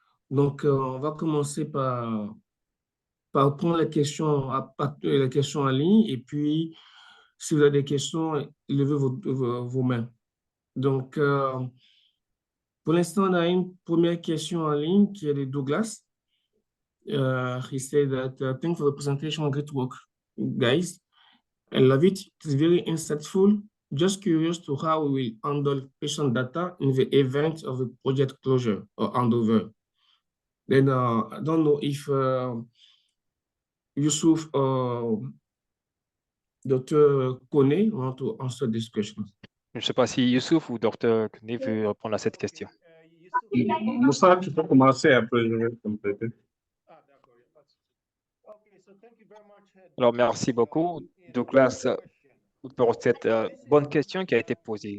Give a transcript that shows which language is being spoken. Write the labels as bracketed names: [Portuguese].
[French] Donc, on va commencer par prendre les questions en ligne. Et puis, si vous avez des questions, levez vos mains. Donc, pour l'instant, on a une première question en ligne qui est de Douglas. [English] He said that thanks for the presentation, great work, guys. I love it. It's very insightful. Just curious to how we will handle patient data in the event of a project closure or handover. Then I don't know if Yusuf or Dr. Kone want to answer this question. [French] Je ne sais pas si Youssouf ou Dr. Kone veut répondre à cette question. Moussa, tu peux commencer, après je vais compléter. Ah, d'accord, il n'y a pas de souci. [English] Okay, so thank you very much [French] Alors, merci beaucoup, Douglas, pour cette bonne question qui a été posée.